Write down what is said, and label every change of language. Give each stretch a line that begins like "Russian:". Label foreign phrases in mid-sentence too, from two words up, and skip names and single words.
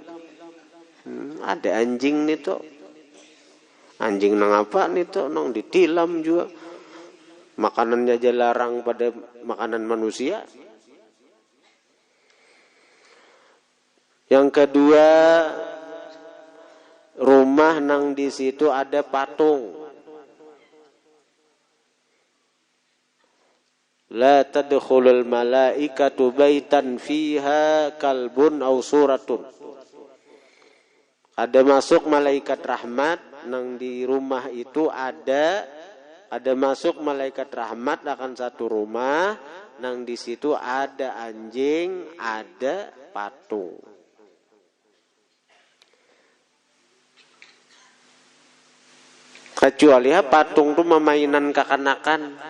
Banjar: Ada anjing nih tuh, anjing nang apa nih tuh, nang ditilam juga. Makanannya aja larang pada makanan manusia. Yang kedua, rumah nang di situ ada patung.
Arabic: لا تدخل الملائكة بيتا فيه كلب أو صورة.
Banjar: Ada masuk malaikat rahmat nang di rumah itu ada masuk malaikat rahmat akan satu rumah nang di situ ada anjing, ada patung. Kecuali patung itu memainan kekanakan.